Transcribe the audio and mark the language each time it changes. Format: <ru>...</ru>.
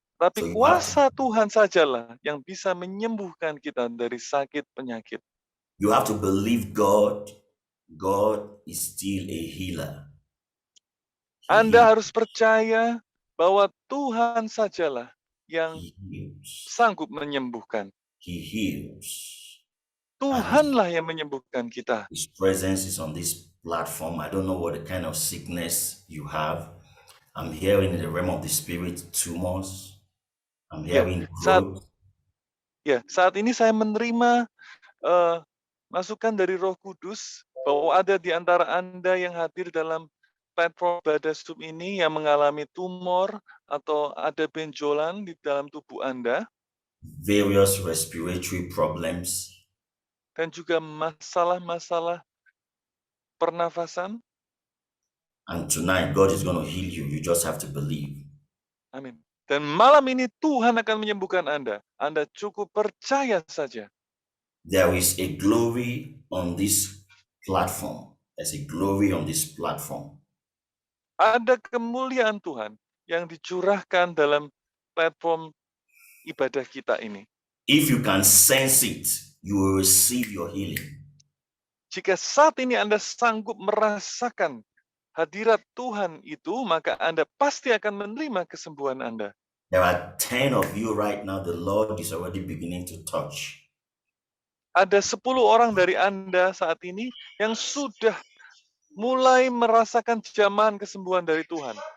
<id>Tapi kuasa Tuhan sajalah yang bisa menyembuhkan kita dari sakit penyakit.</id> <en>You have to believe God. God is still a healer.</en> <id>Anda harus percaya bahwa Tuhan sajalah yang sanggup menyembuhkan.</id> <en>He heals.</en> <id>Tuhanlah yang menyembuhkan kita.</id> <en>His presence is on this platform. I don't know what the kind of sickness you have. I'm hearing in the realm of the spirit tumors. I'm hearing growth.</en> <id>Saat ini saya menerima masukan dari Roh Kudus bahwa ada di antara Anda yang hadir dalam platform ibadah Zoom ini yang mengalami tumor atau ada benjolan di dalam tubuh Anda.</id> <en>Various respiratory problems.</en> <id>Dan juga masalah-masalah pernafasan.</id> <en>And tonight, God is going to heal you. You just have to believe.</en> <id>Amin. Dan malam ini Tuhan akan menyembuhkan Anda. Anda cukup percaya saja.</id> <en>There is a glory on this platform. There's a glory on this platform.</en> <id>Ada kemuliaan Tuhan yang dicurahkan dalam platform ibadah kita ini.</id> <en>If you can sense it, you will receive your healing.</en> <id>Jika saat ini Anda sanggup merasakan hadirat Tuhan itu, maka Anda pasti akan menerima kesembuhan Anda.</id> <en>There are 10 of you right now, the Lord is already beginning to touch.</en> <id>Ada 10 orang dari Anda saat ini yang sudah mulai merasakan jamahan kesembuhan dari Tuhan.</id>